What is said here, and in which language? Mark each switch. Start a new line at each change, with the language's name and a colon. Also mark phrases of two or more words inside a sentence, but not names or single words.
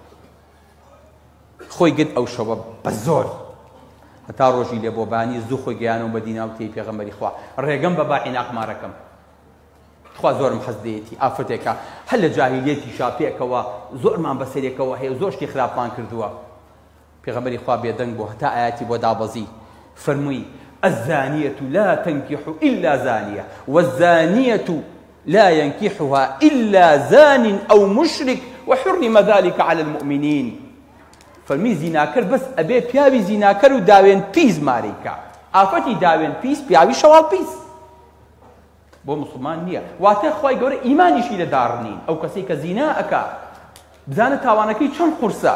Central Kurdish: خۆی گرت ئەو شەوە بە زۆر هەتا ڕۆژی لێبۆبانی زوو خۆی گەیانەوە بە دیناو تێی پێغەمبەری خوا ڕێگەم بە با عیناق مارەکەم خوا زۆرم حەز دەیەتی ئافرەتێکە هەر لە جاهیلیەتی شاپێکەوە زۆرمان بەسەرێکەوە هەیە زۆر شتی خراپمان کردووە پێغەمبەری خوا بێدەنگ بوو هەتا ئاەتی بۆ دابەزی فەرمووی
Arabic: الزانية لا تنكح إلا زانية والزانية لا ينكحها إلا زان أو مشرك وحرم ذلك على المؤمنين
Central Kurdish: فەرمی زیناکەر بەس ئەبێ پیاوی زیناکەر و داوێن پیس ماریکە ئافەتی داوێن پیس پیاوی شەواڵ پیس بۆ موسڵمان نییە واتە خوای گەورە ئیمانیشی لەداڕنین ئەو کەسێک کە زینا ئەکا بزانە تاوانەکەی چەند قورسە